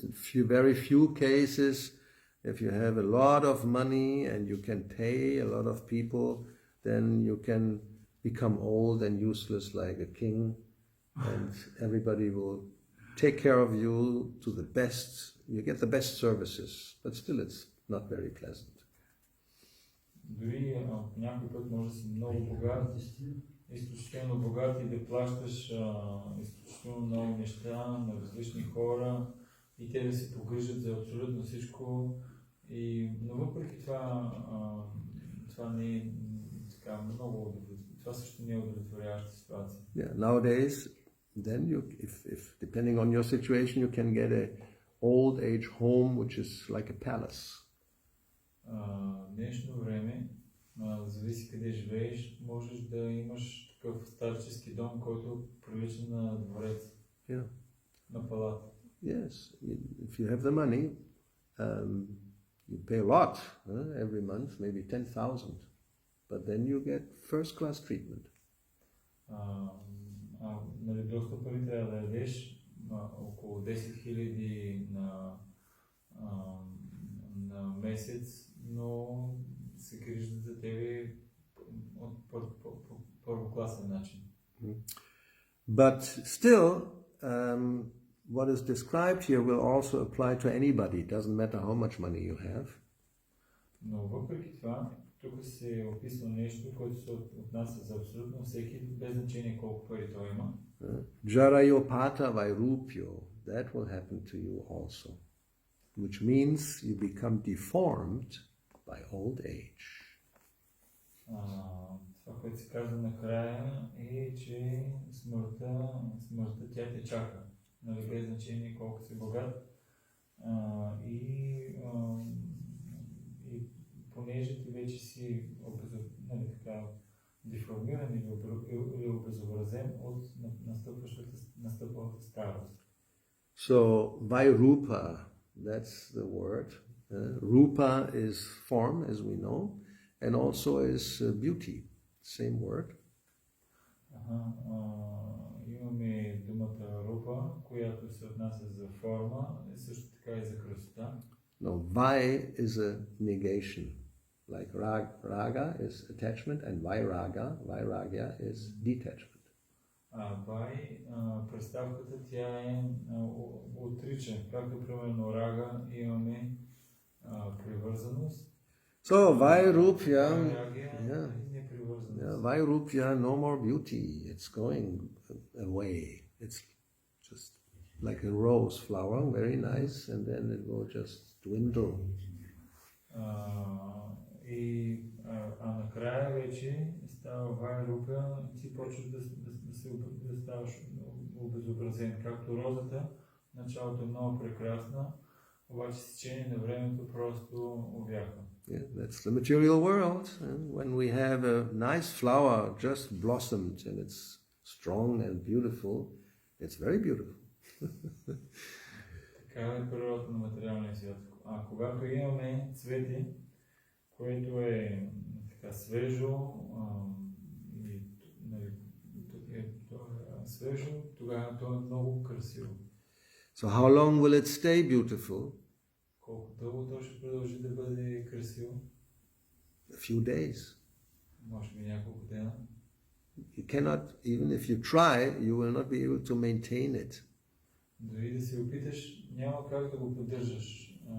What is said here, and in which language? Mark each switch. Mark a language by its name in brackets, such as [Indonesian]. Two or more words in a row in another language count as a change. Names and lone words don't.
[English] There is very few cases If you have a lot of money and you can pay a lot of people, then you can become old and useless like a king, and everybody will take care of you to the best. You get the best services, but still it's not very pleasant. [Bulgarian] Дори някой път може да си много богат, изключително богат и да плащаш изключително много неща на различни хора и те да се погрижат за абсолютно всичко. Но въпреки това, това не е така много, това също не е удовлетворяваща ситуация. [English] Yeah, nowadays, then if depending on your situation, you can get a old age home which is like a palace. [Bulgarian] Днешно време, зависи къде живееш, можеш да имаш такъв старчески дом, който прилича на дворец, [English] Yeah. [Bulgarian] на палата. [English] Yes, if you have the money, you pay a lot every month, maybe 10,000, but then you get first-class treatment. [Bulgarian] Нали, доста пари трябва да ядеш, около 10 000 на месец, но се грижат за тебе от първокласен начин. [English] But still, what is described here will also apply to anybody. It doesn't matter how much money you have. [Bulgarian] Но въпреки това, тук се описва нещо, което се отнася за абсолютно всеки, без значение колко пари той има. [Sanskrit] Jarayopata vairupyo, [English] that will happen to you also, which means you become deformed by old age. [Bulgarian] Това, което се казва накрая е, че смъртта тя те чака, нали, без значение колко си богат. И понеже ти вече си деформиран или обезобразен от настъпващата старост. [English] So, Vairupa, that's the word. Rupa is form, as we know, and also is beauty, same word. [Bulgarian] Имаме думата рупа, която се отнася за форма, и също така и за красота. [English] No, Vai is a negation. Like raga is attachment, and vairagya is detachment. [Bulgarian] Вай, представката тя е отричане. Както примерно рага имаме привързаност. [English] So vairupya, [Bulgarian] непривързаност. [English] Vairupya, no more beauty. It's going away. It's just like a rose flower, very nice, and then it will just dwindle. [Bulgarian] Накрая вече става вайрупя, ти почваш да ставаш обезобразен. Както розата, началото е много прекрасна, обаче с течение на времето просто увяха. [English] Yeah, that's the material world. And when we have a nice flower just blossomed and it's strong and beautiful, it's very beautiful. [Bulgarian] Така е природата на материалния свят. Когато имаме цвети, което е така свежо, тогава то е много красиво. [English] So how long will it stay beautiful? [Bulgarian] Колко дълго то ще продължи да бъде красиво? [English] A few days. [Bulgarian] Може би няколко дена. [English] You cannot, even if you try, you will not be able to maintain it. [Bulgarian] Дори да се опиташ, няма как да го поддържаш.